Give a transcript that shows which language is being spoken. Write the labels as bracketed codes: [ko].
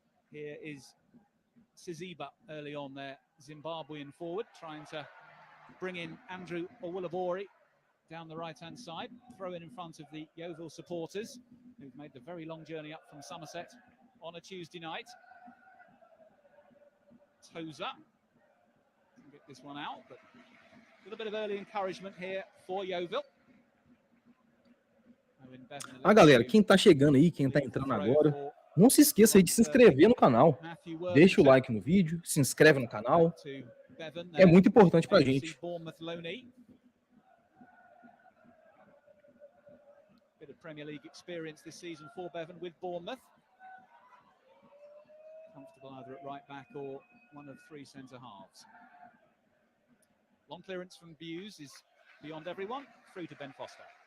[en] Here is Siziba early on there, Zimbabwean forward, trying to bring in Andrew Owulabori down the right-hand side, throw in front of the Yeovil supporters, who've made the very long journey up from Somerset on a Tuesday night. Tozer can get this one out, but a little bit of early encouragement here for Yeovil. [pt] Galera, quem tá chegando aí, quem tá entrando agora, não se esqueça aí de se inscrever no canal. Deixa o like no vídeo, se inscreve no canal. É muito importante pra gente. [en] Bit of Premier League experience this season for Bevan with Bournemouth. Comfortable either at right back or one of three centre halves. Long clearance from Buse is beyond everyone, through to Ben Foster.